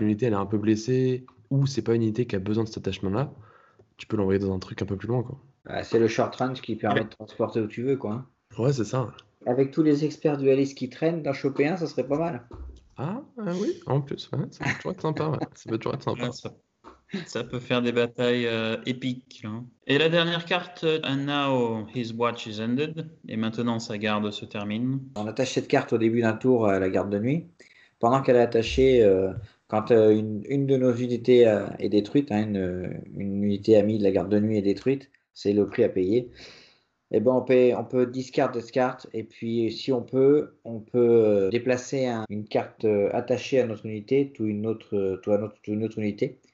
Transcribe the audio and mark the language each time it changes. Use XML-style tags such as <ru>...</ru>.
<fr>une unité elle est un peu blessée, ou c'est pas une unité qui a besoin de cet attachement-là, tu peux l'envoyer dans un truc un peu plus loin quoi. C'est le short range qui permet de transporter où tu veux, quoi. Ouais, c'est ça. Avec tous les experts dualistes qui traînent, d'en choper un, ça serait pas mal. Ah, oui, en plus, ouais, ça peut toujours être sympa, ouais. Ça peut toujours être sympa. Ouais, ça peut faire des batailles épiques. Hein. Et la dernière carte,</fr> <en>And now his watch is ended.</en> <fr>Et maintenant sa garde se termine. On attache cette carte au début d'un tour à la garde de nuit. Pendant qu'elle est attachée, quand une de nos unités est détruite, hein, une unité amie de la garde de nuit est détruite, c'est le prix à payer. Et ben on peut discard cette carte et puis si on peut déplacer une carte attachée à notre unité to une autre unité.</fr>